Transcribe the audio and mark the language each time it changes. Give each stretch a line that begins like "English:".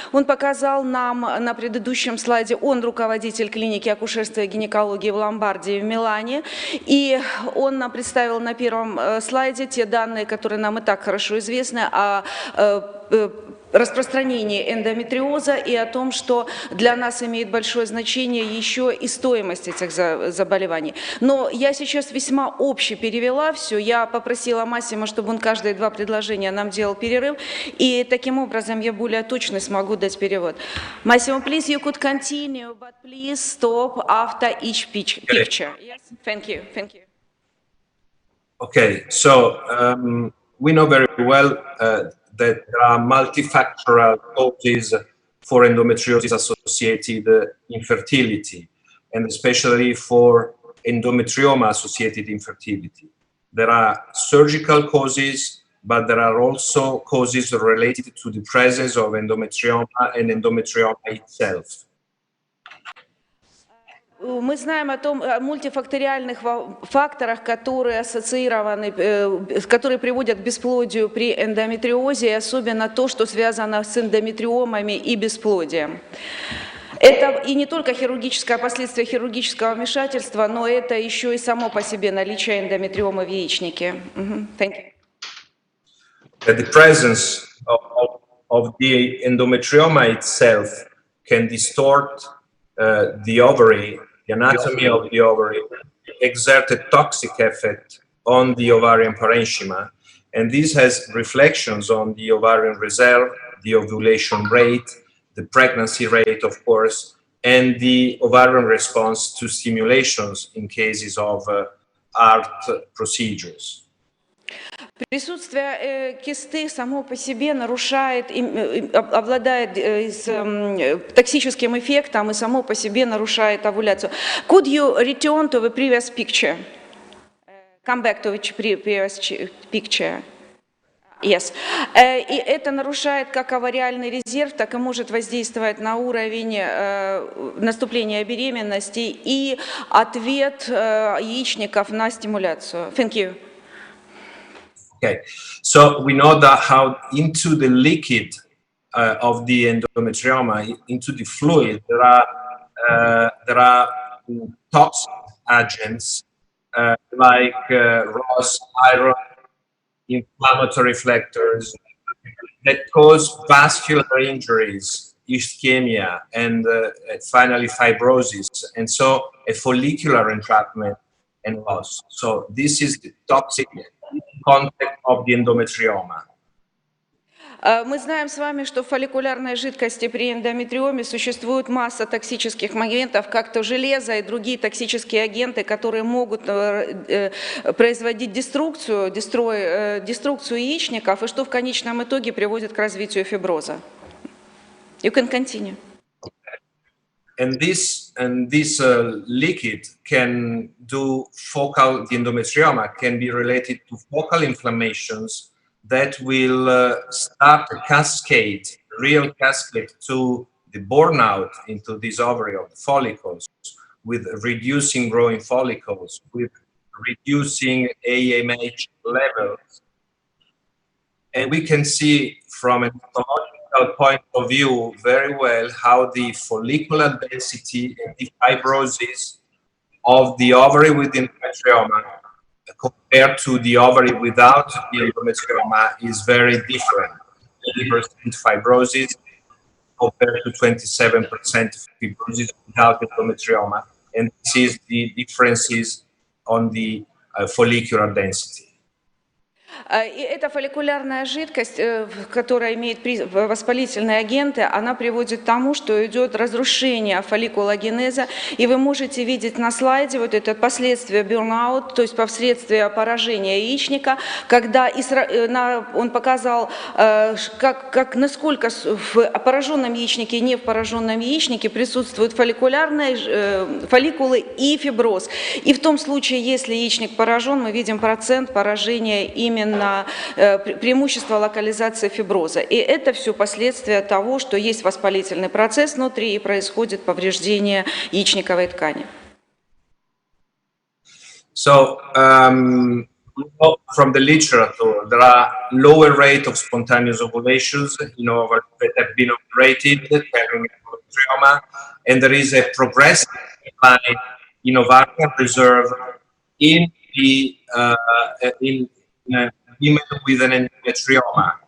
Russian: Он показал нам на предыдущем слайде, он руководитель клиники акушерства и гинекологии в Ломбардии в Милане, и он нам представил на первом слайде те данные, которые нам и так хорошо известны о распространении эндометриоза и о том, что для нас имеет большое значение еще и стоимость этих заболеваний. Но я сейчас весьма обще перевела все. Я попросила Массимо, чтобы он каждые 2 предложения нам делал перерыв, и таким образом я более точно смогу дать перевод.
English: Massimo, please, you could continue, but please stop after each picture. Yes, thank you, thank you. Okay, so we know very well that there are multifactorial causes for endometriosis-associated infertility, and especially for endometrioma-associated infertility. There are surgical causes, but there are also causes related to the presence of endometrioma and endometrioma itself.
Russian: Мы знаем о том, о мультифакториальных факторах, которые ассоциированы, которые приводят к бесплодию при эндометриозе, и особенно то, что связано с эндометриомами и бесплодием. Это и не только хирургическое последствие хирургического вмешательства, но это еще и само по себе наличие эндометриомы в яичнике.
English: Thank you. The presence of the endometrioma itself can distort the ovary, the anatomy of the ovary, exert a toxic effect on the ovarian parenchyma, and this has reflections on the ovarian reserve, the ovulation rate, the pregnancy rate, of course, and the ovarian response to stimulations in cases of ART procedures.
Russian: Присутствие кисты само по себе нарушает, обладает токсическим эффектом и само по себе нарушает овуляцию.
English: Could you return to the previous picture? Come back to the previous picture. Yes.
Russian: И это нарушает как овариальный резерв, так и может воздействовать на уровень наступления беременности и ответ яичников на стимуляцию.
English: Thank you. Okay, so we know that how into the liquid of the endometrioma, into the fluid, there are toxic agents like ROS, iron, inflammatory factors that cause vascular injuries, ischemia, and finally fibrosis, and so a follicular entrapment and loss. So this is the toxic content of the endometrioma.
Russian: Мы знаем с вами, что в фолликулярной жидкости при эндометриоме существует масса токсических моментов, как то железо и другие токсические агенты, которые могут производить деструкцию яичников, и что в конечном итоге приводит к развитию фиброза.
English: You can continue. And this liquid can do the endometrioma can be related to focal inflammations that will start a cascade, real cascade to the burnout into this ovary of the follicles, with reducing growing follicles, with reducing AMH levels. And we can see from an histological point of view very well how the follicular density and the fibrosis of the ovary with endometrioma compared to the ovary without the endometrioma is very different. 80% fibrosis compared to 27% fibrosis without endometrioma. And this is the differences on the follicular density.
Russian: И эта фолликулярная жидкость, которая имеет воспалительные агенты, она приводит к тому, что идет разрушение фолликулогенеза. И вы можете видеть на слайде вот это последствие burnout, то есть последствия поражения яичника, когда он показал, насколько в пораженном яичнике и не в пораженном яичнике присутствуют фолликулы и фиброз. И в том случае, если яичник поражен, мы видим процент поражения именно именно преимущество локализации фиброза. И это все последствия того, что есть воспалительный процесс внутри и происходит повреждение яичниковой ткани.
English: So, from the literature, there are lower rate of spontaneous ovulations in ovarian that have been operated carrying endometrioma, and there is a progressive decline in ovarian reserve in the in women with an endometrioma.